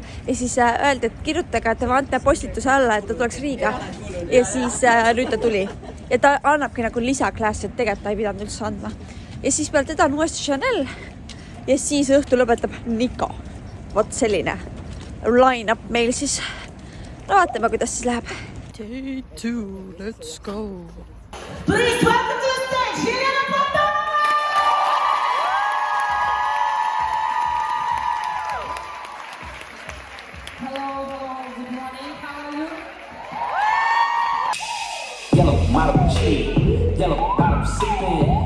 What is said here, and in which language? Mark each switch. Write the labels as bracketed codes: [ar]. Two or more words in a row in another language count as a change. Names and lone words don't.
[et] Ja siis öeldi, et kirjutage Devante postituse alla, et ta tuleks Riiga. Ja siis nüüd ta tuli. Ja ta annabki nagu lisaklassi, et tegelikult ta ei pidanud üldse andma. Ja siis peal teda on uuesti Chanel. Ja siis õhtu lõpetab Nico. Vot selline line-up meil siis. No vaatame, kuidas siis läheb. [en] Day 2, let's go. Please welcome to the stage, Lena Platonova! Hello, good morning, how are you? Yellow bottom cheek, yellow bottom cement.